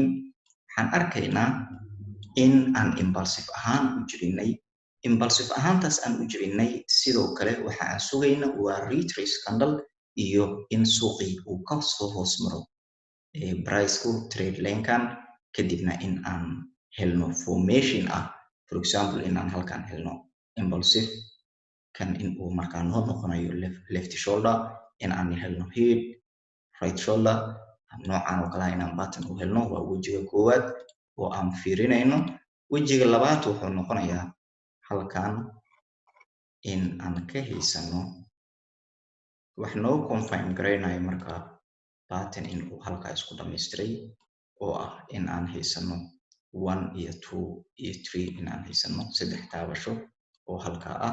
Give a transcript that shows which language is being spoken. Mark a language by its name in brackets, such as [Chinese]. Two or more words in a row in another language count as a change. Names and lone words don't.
[Somali] waxaan arkaynaa in aan impulsive ahaan u jebinay, impulsive ahaantaas aan u jebinay. sidoo kale waxa aan sugayna waa [English] retrace candle [Somali] iyo in suuqii uu ka soo hoos maro [English] price-ku trade line-kan, [Somali] kadibna in aan helno formation ah. [English] For example, [Somali] in aan halkan helno impulsive kan in uu markaa noo noqonayo [English] left shoulder, [Somali] in aan helno [English] head right shoulder [Somali] noocan oo kale in aan pattern u helno. waa wejiga koowaad oo aan fiirinayno. wejiga labaad wuxuu noqonayaa halkan in aan ka haysano wax noo confirm garaynayo markaa pattern in uu halkaa isku dhamaystiray, oo ah in aan haysano 1 iyo 2 iyo 3 in aan haysano 3 taabasho oo halkaa ah.